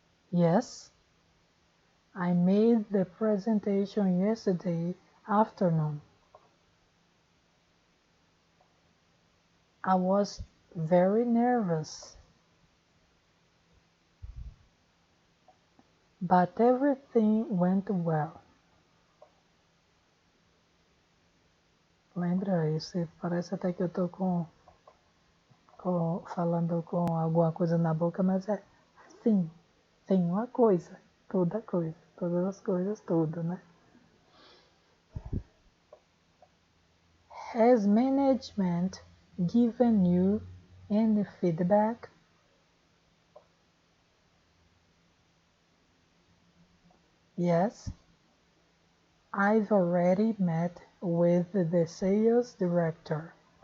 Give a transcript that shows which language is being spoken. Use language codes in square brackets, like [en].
[en] Yes. I made the presentation yesterday afternoon. I was very nervous. But everything went well. [pt] Lembra isso? Parece até que eu tô falando com alguma coisa na boca, mas é sim, tem uma coisa, toda coisa, todas as coisas, tudo, né? [en] Has management given you any feedback? Yes, I've already met with the sales director.